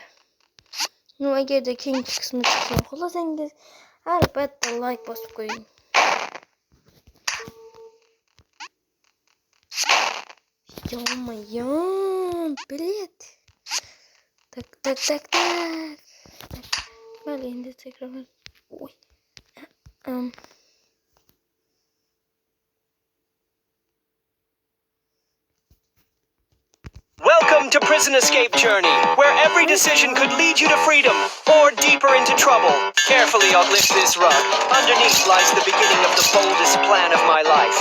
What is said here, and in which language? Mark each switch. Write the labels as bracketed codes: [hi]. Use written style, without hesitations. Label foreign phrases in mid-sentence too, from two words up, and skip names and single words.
[uz] Agarda keyingi qismi chiqsa, xohlasangiz albatta like bosib qo'ying. Yo'mayam, bilet. Tak. Mayli, endi takror. [en] Welcome to Prison Escape Journey, where every decision could lead you to freedom or deeper into trouble. Carefully uplift this rug. Underneath lies the beginning of the boldest plan of my life.